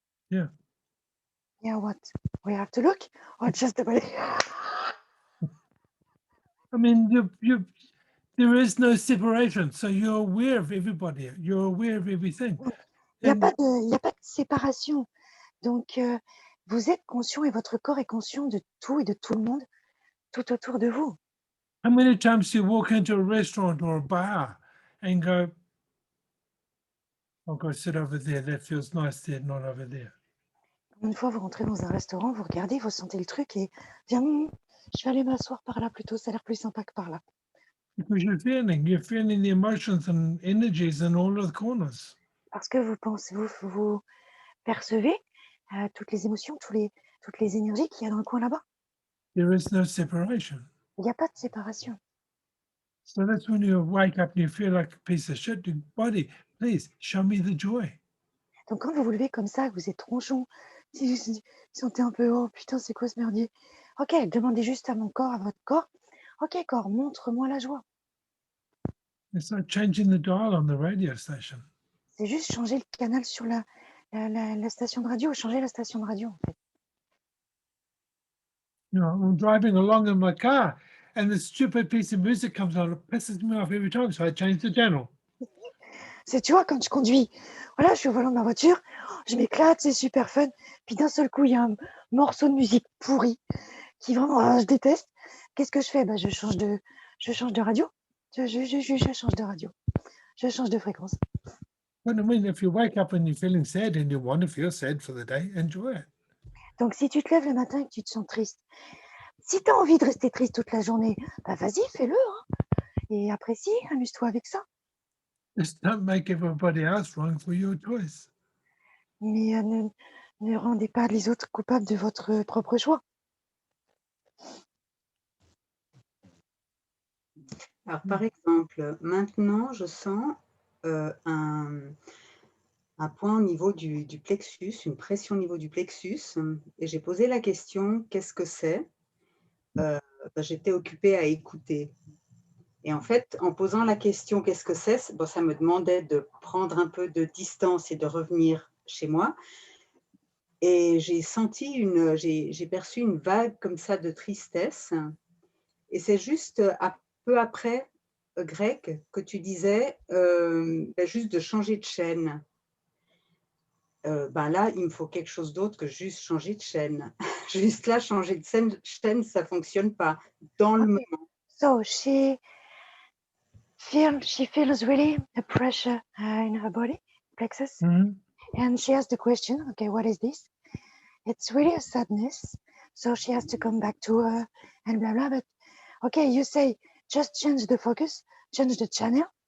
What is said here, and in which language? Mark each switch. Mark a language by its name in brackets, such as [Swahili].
[English] Yeah. Yeah, what? We have to look, or just the body? I mean, there is no separation. So you're aware of everybody. You're aware of everything. [French] Il n'y a, [English] And [French] pas de séparation. Donc, vous êtes conscient et votre corps est conscient de tout et de tout le monde tout autour de vous. [English] how many times do you walk into a restaurant or a bar and go, I'll go sit over there. That feels nice there, not over there. [French] Une fois, vous rentrez dans un restaurant, vous regardez, vous sentez le truc et bien, je vais aller m'asseoir par là plutôt, ça a l'air plus sympa que par là. [English] Because you're feeling the emotions and energies in all of the corners. [French] Parce que vous pensez, vous percevez toutes les émotions, toutes les énergies qu'il y a dans le coin là-bas. [English] There is no separation. [French] Il n'y a pas de séparation. [English] So that's when you wake up and you feel like a piece of shit. Your body, please show me the joy. [French] Donc, quand vous vous levez comme ça, que vous êtes tronchon, si vous sentez un peu, oh putain, c'est quoi ce merdier? Ok, demandez juste à mon corps, à votre corps. Ok, corps, montre-moi la joie. [English] It's like changing the dial on the radio station. [French] C'est juste changer le canal sur la station de radio, changer la station de radio, en fait. [English] You know, I'm driving along in my car and the stupid piece of music comes on. It pisses me off every time. So I change the channel. [French] C'est, tu vois, quand je conduis, voilà, je suis au volant de ma voiture, je m'éclate, c'est super fun. Puis d'un seul coup, il y a un morceau de musique pourri qui vraiment, je déteste. Qu'est-ce que je fais? Je change de radio. Je change de radio. Je change de fréquence. [English] But I mean, if you wake up and you're feeling sad and you want to feel sad for the day, enjoy it. [French] Donc, si tu te lèves le matin et que tu te sens triste, si tu as envie de rester triste toute la journée, vas-y, fais-le. Hein. Et apprécie, amuse-toi avec ça. [English] Just don't make everybody else wrong for your choice. [French] Mais ne rendez pas les autres coupables de votre propre choix. Alors, par exemple, maintenant, je sens un point au niveau du plexus, une pression au niveau du plexus, et j'ai posé la question, qu'est-ce que c'est? J'étais occupée à écouter. Et en fait, en posant la question, qu'est-ce que c'est? Ça me demandait de prendre un peu de distance et de revenir chez moi. Et j'ai perçu une vague comme ça de tristesse. Et c'est juste peu après, Greg, que tu disais juste de changer de chaîne. Là, il me faut quelque chose d'autre que juste changer de chaîne. Juste là, changer de chaîne, ça ne fonctionne pas dans le moment. [English] So she feels really a pressure in her body, plexus, and she has the question, okay, what is this? It's really a sadness, so she has to come back to her and blah, blah, but okay, you say, just change the focus, change the channel,